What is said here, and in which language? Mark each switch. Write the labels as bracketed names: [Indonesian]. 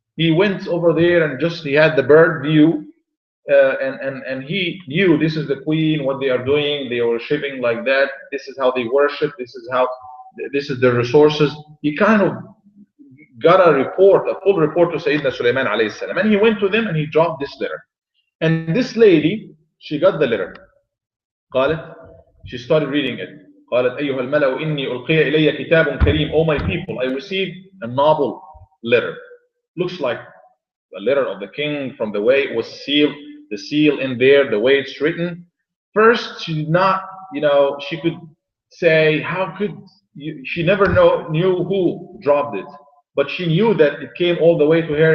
[English] He went over there and he had the bird view. And he knew this is the queen, what they are doing, they are worshiping like that, this is how they worship, this is their resources. He kind of got a full report to Sayyidina Sulaiman alayhi salam, and he went to them and he dropped this letter. And this lady, she got the letter. قالت, she started reading it. [Arabic] قالت أيها الملأ إني ألقي إلي كتاب كريم. [English] Oh my people, I received a noble letter. Looks like a letter of the king from the way it was sealed, the seal in there, the way it's written. First, she did not, she could say, how could you, she never knew who dropped it, but she knew that it came all the way to her.